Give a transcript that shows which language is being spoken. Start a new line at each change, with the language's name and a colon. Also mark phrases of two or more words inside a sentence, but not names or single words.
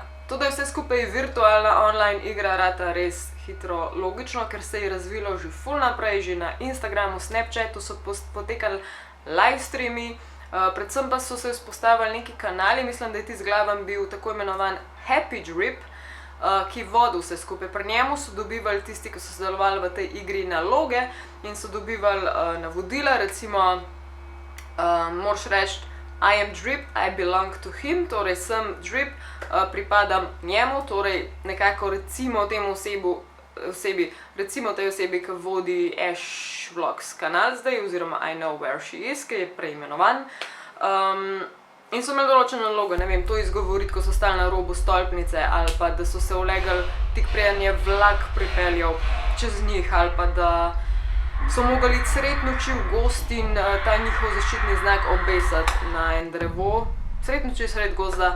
Slovenian: To, da je vse skupaj virtualna online igra, rata res hitro logično, ker se je razvilo že ful naprej, že na Instagramu, Snapchatu so potekali livestreami, predvsem pa so se vzpostavili neki kanali, mislim, da je tisti glaven bil tako imenovan Happy Drip, ki vodi vse skupaj. Pri njemu so dobivali tisti, ki so sodelovali v tej igri, naloge in so dobivali navodila, recimo moraš reči
English: I am Drip, I belong to him,
Slovenian: torej sem Drip, pripadam njemu, torej nekako recimo temu recimo tej osebi, ki vodi Ash Vlogs kanal zdaj, oziroma
English: I know where she is,
Slovenian: ki je preimenovan. In so imeli določene naloge, ne vem, to izgovoriti, ko so stali na robu stolpnice, ali pa da so se ulegali tik preden je vlak pripeljal čez njih, ali pa da so mogli sred noči v gozd in ta njihov zaščitni znak obesati na en drevo, sred noči, sred gozda.